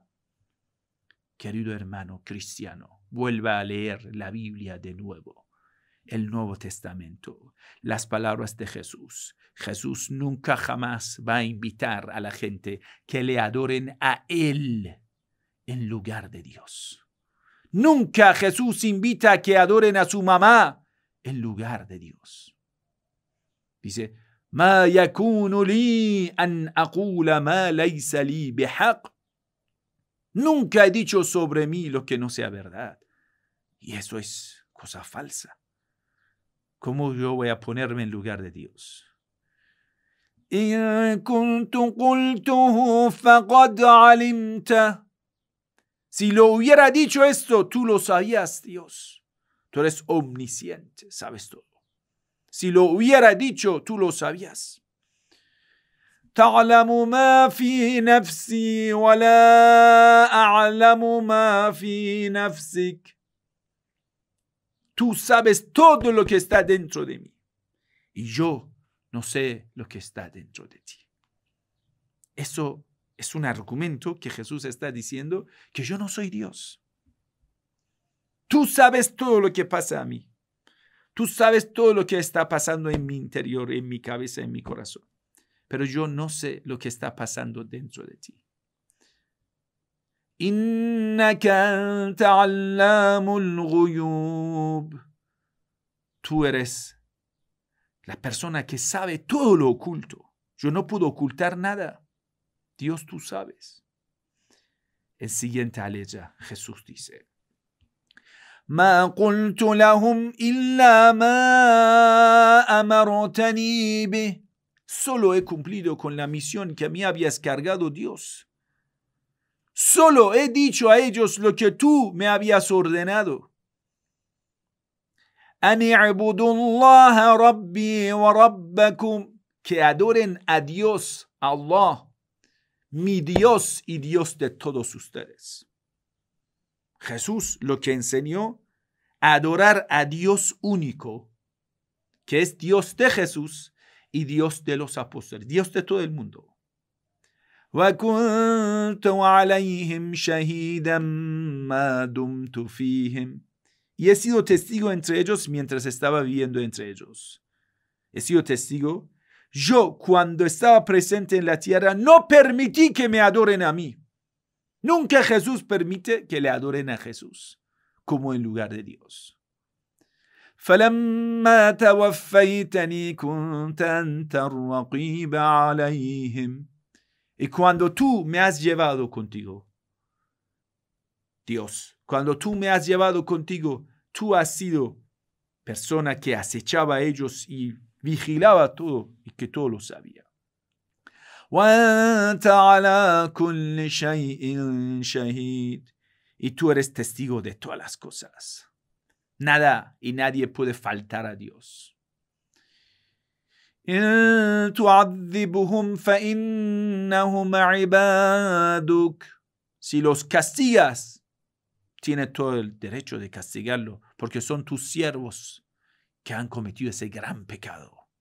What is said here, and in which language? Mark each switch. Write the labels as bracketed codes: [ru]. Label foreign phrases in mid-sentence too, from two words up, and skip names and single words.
[es] Querido hermano cristiano, vuelva a leer la Biblia de nuevo, el Nuevo Testamento, las palabras de Jesús. Jesús nunca jamás va a invitar a la gente que le adoren a Él en lugar de Dios. Nunca Jesús invita a que adoren a su mamá en lugar de Dios. Dice, [ar] ما يكون لي أن أقول ما ليس لي بحق. [es] Nunca he dicho sobre mí lo que no sea verdad. Y eso es cosa falsa. ¿Cómo yo voy a ponerme en lugar de Dios? [ar] إن كنت قلته فقد علمت. [es] Si lo hubiera dicho esto, tú lo sabías, Dios. Tú eres omnisciente, sabes todo. Si lo hubiera dicho, tú lo sabías. [ar] تعلم ما في نفسي ولا أعلم ما في نفسك. [es] Tú sabes todo lo que está dentro de mí. Y yo no sé lo que está dentro de ti. Eso es un argumento que Jesús está diciendo que yo no soy Dios. Tú sabes todo lo que pasa a mí. Tú sabes todo lo que está pasando en mi interior, en mi cabeza, en mi corazón. Pero yo no sé lo que está pasando dentro de ti. [ar] إنك أنت علام الغيوب. [es] Tú eres la persona que sabe todo lo oculto. Yo no puedo ocultar nada. Dios, tú sabes. El siguiente aleya, Jesús dice, [ar] ما قلت لهم إلا ما أمرتني به. [es] Solo he cumplido con la misión que me habías cargado, Dios. Solo he dicho a ellos lo que tú me habías ordenado. [ar] أن اعبدوا الله ربي وربكم. [es] Que adoren a Dios, Allah, mi Dios y Dios de todos ustedes. Jesús lo que enseñó, adorar a Dios único, que es Dios de Jesús y Dios de los apóstoles, Dios de todo el mundo. [ar] وَكُنْتُ عَلَيْهِمْ شَهِيدًا مَا دُمْتُ فِيهِمْ. [es] Y he sido testigo entre ellos mientras estaba viviendo entre ellos. He sido testigo. Yo, cuando estaba presente en la tierra, no permití que me adoren a mí. Nunca Jesús permite que le adoren a Jesús como en lugar de Dios. [ar] فَلَمَّا تَوَفَّيْتَنِي كُنْتَ أَنْتَ الرَّقِيبَ عَلَيْهِمْ. [es] Y cuando tú me has llevado contigo, Dios, cuando tú me has llevado contigo, tú has sido persona que acechaba a ellos y vigilaba todo y que todo lo sabía. [ar] وَأَنْتَ عَلَى كُلِّ شَيْءٍ شَهِيدٌ. [es] Y tú eres testigo de todas las cosas. Nada y nadie puede faltar a Dios. [ar] إِن تُعَذِّبْهُمْ فَإِنَّهُمْ عِبَادُكَ. [es] Si los castigas, tiene todo el derecho de castigarlo, porque son tus siervos que han cometido ese gran pecado.